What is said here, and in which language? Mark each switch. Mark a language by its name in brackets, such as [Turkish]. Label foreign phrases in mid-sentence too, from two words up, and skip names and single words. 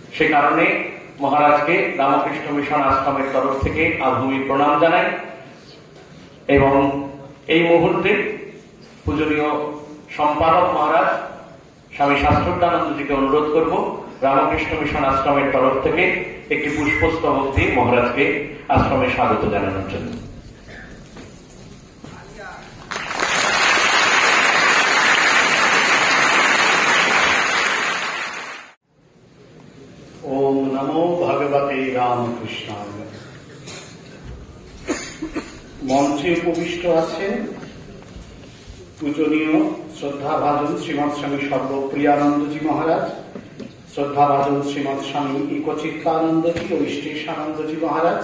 [Bangla] সে কারণে মহারাজকে রামকৃষ্ণ মিশন আশ্রমের তরফ থেকে আভূমি প্রণাম জানাই এবং এই মুহূর্তে পূজনীয় সম্পাদক মহারাজ স্বামী শাস্ত্রজ্ঞানন্দজিকে অনুরোধ করব রামকৃষ্ণ মিশন আশ্রমের তরফ থেকে একটি পুষ্পস্তবক দিয়ে মহারাজকে আশ্রমে স্বাগত জানানোর জন্য। [Sanskrit] ओम नमो भगवते रामकृष्णाय। [Bangla] মঞ্চে উপবিষ্ট আছেন পূজনীয় শ্রদ্ধাভাজন শ্রীমৎ স্বামী সর্বপ্রিয়ানন্দজি মহারাজ, শ্রদ্ধাভাজন শ্রীমৎ স্বামী একচিত্তানন্দজি ও ইষ্টেশানন্দজি মহারাজ।